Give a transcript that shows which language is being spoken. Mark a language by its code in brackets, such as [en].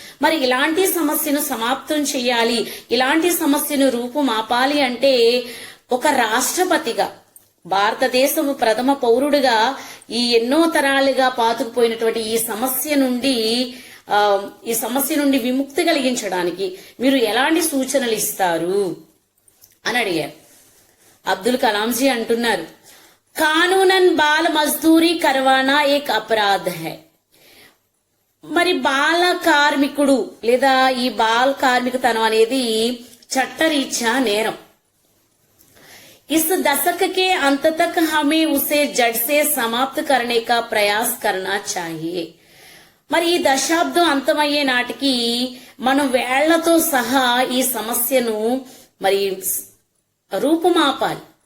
[te] మరి ఇలాంటి సమస్యను సమాప్తం చేయాలి, ఇలాంటి సమస్యను రూపుమాపాలి అంటే ఒక రాష్ట్రపతిగా, భారతదేశము ప్రథమ పౌరుడుగా ఈ ఎన్నో తరాలుగా పాతుకుపోయినటువంటి ఈ సమస్య నుండి విముక్తి కలిగించడానికి మీరు ఎలాంటి సూచనలు ఇస్తారు అని అడిగారు. అబ్దుల్ కలాం జీ అంటున్నారు, [hi] కానూనన్ బాల మజ్దూరీ కర్వానా ఏక్ అపరాధ్ హై. [te] మరి బాల కార్మికుడు లేదా ఈ బాల కార్మికతనం అనేది చట్టరీత్యా నేరం. [hi] इस दशक के अंत तक हमें उसे जड़ से समाप्त करने का प्रयास करना चाहिए. [te] మరి ఈ దశాబ్దం అంతమయ్యే నాటికి మనం వేళ్లతో సహా ఈ సమస్యను మరి రూపుమాపాలి.